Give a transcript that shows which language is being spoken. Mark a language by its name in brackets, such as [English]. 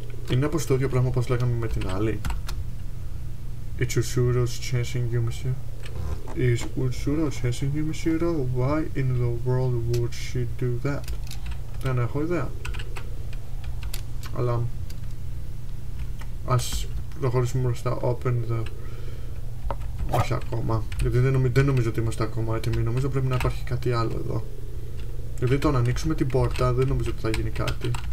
[Greek] Είναι όπως το ίδιο πράγμα όπως λέγαμε με την άλλη. [English] It's Utsuro's chasing you, monsieur. Is Utsuro chasing you, mishiro? Why in the world would she do that? [Greek] Δεν έχω ιδέα. Αλλά ας προχωρήσουμε μπροστά. [English] Open the... [Greek] Όχι ακόμα. Γιατί δεν νομίζω ότι είμαστε ακόμα έτοιμοι. Νομίζω πρέπει να υπάρχει κάτι άλλο εδώ. Γιατί το να ανοίξουμε την πόρτα δεν νομίζω ότι θα γίνει κάτι.